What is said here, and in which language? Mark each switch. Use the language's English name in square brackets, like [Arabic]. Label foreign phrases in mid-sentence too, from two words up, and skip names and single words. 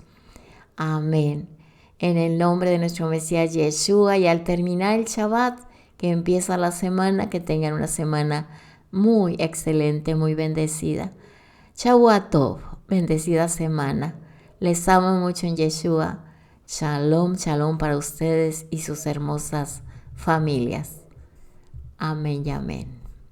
[Spanish] Amén. En el nombre de nuestro Mesías Yeshua, y al terminar el Shabbat, que empieza la semana, que tengan una semana muy excelente, muy bendecida. [Hebrew] שבוע טוב, [Spanish] bendecida semana. Les amo mucho en Yeshua. [Hebrew] שלום, שלום [Spanish] para ustedes y sus hermosas familias. Amén y amén.